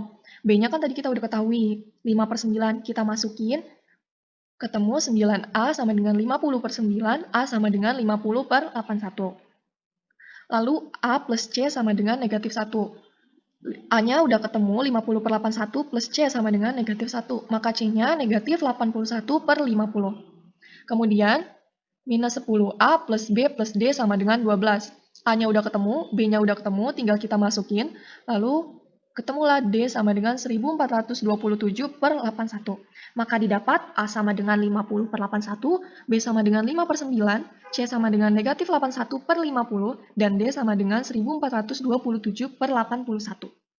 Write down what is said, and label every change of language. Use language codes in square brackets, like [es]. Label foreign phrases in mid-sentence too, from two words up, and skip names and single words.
[id] B-nya kan tadi kita udah ketahui, 5 per 9. Kita masukin, ketemu 9A sama dengan 50 per 9, A sama dengan 50 per 81. Lalu A plus C sama dengan negatif 1. A-nya udah ketemu 50 per 81 plus C sama dengan negatif 1. Maka C-nya negatif 81 per 50. Kemudian, minus 10A plus B plus D sama dengan 12. A-nya udah ketemu, B-nya udah ketemu, tinggal kita masukin. Lalu, ketemulah D sama dengan 1427 per 81. Maka didapat A sama dengan 50 per 81, B sama dengan 5 per 9, C sama dengan negatif 81 per 50, dan D sama dengan 1427 per 81.